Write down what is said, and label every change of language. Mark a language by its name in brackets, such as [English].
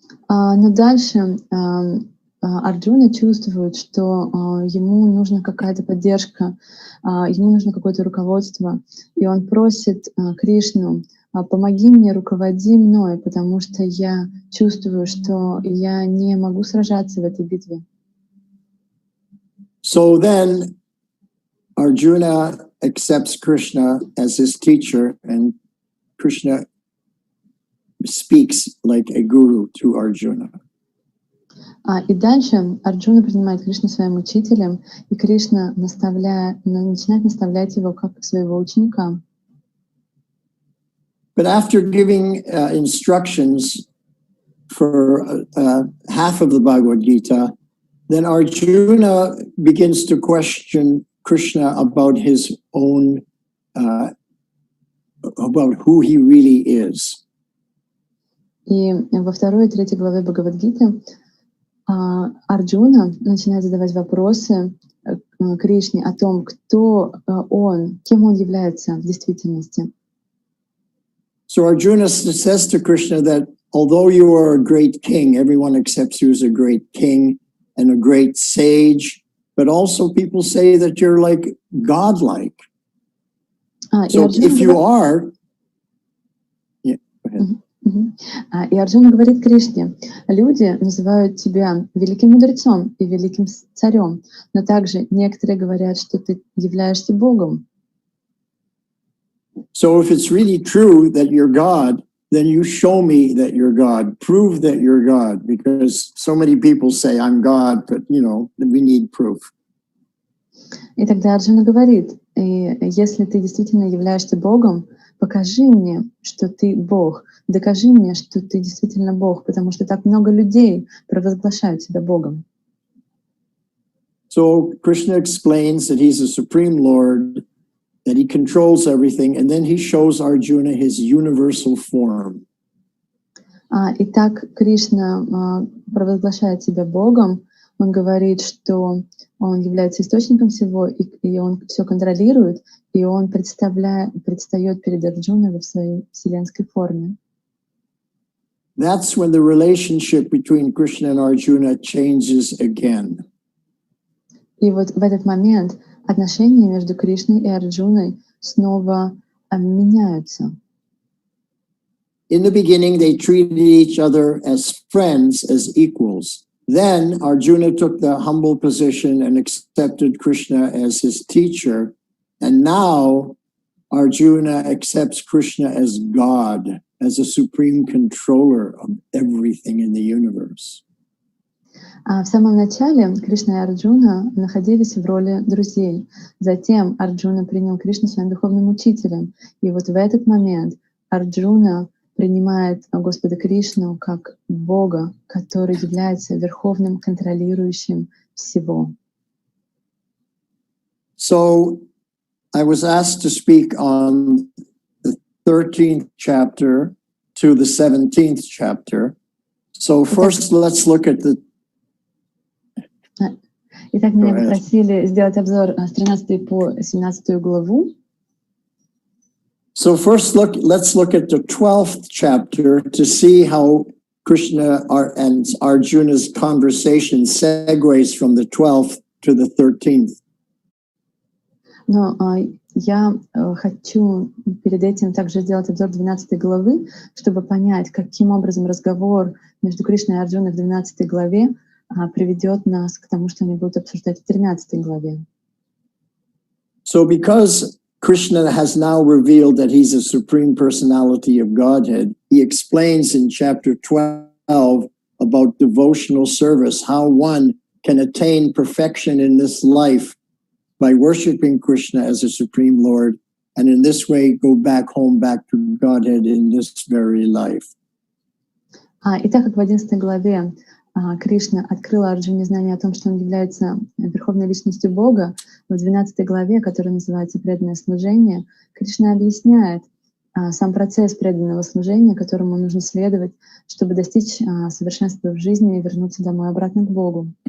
[Russian] Но дальше Арджуна чувствует, что ему нужна какая-то поддержка, ему нужно какое-то руководство, и он просит Кришну: помоги мне, руководи мной, потому что я чувствую, что я не могу сражаться в этой битве. [English] So then Arjuna accepts Krishna as his teacher, and Krishna speaks like a guru to Arjuna. [Russian] И дальше Арджуна принимает Кришну своим учителем, и Кришна начинает наставлять его как своего ученика. [English] But after giving instructions for half of the Bhagavad-gita, then Arjuna begins to question Krishna about his own about who he really is. [Russian] И во 2-3 главе Бхагавад-гиты Арджуна начинает задавать вопросы Кришне о том, кто он, кем он является в действительности. [English] So Arjuna says to Krishna that although you are a great king, everyone accepts you as a great king and a great sage, but also people say that you're like godlike. So if you are, yeah, go ahead. [Russian] И Арджуна говорит Кришне: люди называют тебя великим мудрецом и великим царем, но также некоторые говорят, что ты являешься Богом. [English] So if it's really true that you're God, then you show me that you're God. Prove that you're God, because so many people say I'm God, but we need proof. [Russian] И тогда Арджуна говорит: если ты действительно являешься Богом, покажи мне, что ты Бог. Докажи мне, что ты действительно Бог, потому что так много людей провозглашают себя Богом. [English] So Krishna explains that he's a supreme Lord, that he controls everything, and then he shows Arjuna his universal form. [Russian] Итак, Кришна провозглашает себя Богом. Он говорит, что он является источником всего, и он все контролирует, и он предстает перед Арджуной в своей вселенской форме. [English] That's when the relationship between Krishna and Arjuna changes again. [Russian] И вот в этот момент отношения между Кришной и Арджуной снова меняются. [English] In the beginning, they treated each other as friends, as equals. Then Arjuna took the humble position and accepted Krishna as his teacher. And now Arjuna accepts Krishna as God, as a supreme controller of everything in the universe. [Russian] В самом начале Кришна и Арджуна находились в роли друзей. Затем Арджуна принял Кришну своим духовным учителем. И вот в этот момент Арджуна принимает Господа Кришну как Бога, который является верховным контролирующим всего. [English] So I was asked to speak on the 13th chapter to the 17th chapter. So first let's look at the... [Russian] Итак, меня попросили сделать обзор с 13 по 17 главу. [English] So first let's look at the 12th chapter to see how Krishna and Arjuna's conversation segues from the 12th to the 13th. [Russian] Но я хочу перед этим также сделать обзор 12 главы, чтобы понять, каким образом разговор между Кришной и Арджуной в 12 главе приведет нас к тому, что они будут обсуждать в 13 главе. [English] So because Krishna has now revealed that he's a supreme personality of Godhead, he explains in chapter 12 about devotional service, how one can attain perfection in this life by worshiping Krishna as a supreme Lord, and in this way go back home, back to Godhead in this very life. [Russian] И так как в 11 главе Кришна открыла Арджуне знание о том, что он является верховной личностью Бога, в 12 главе, которая называется «Преданное служение», Кришна объясняет сам процесс преданного служения, которому нужно следовать, чтобы достичь совершенства в жизни и вернуться домой обратно к Богу.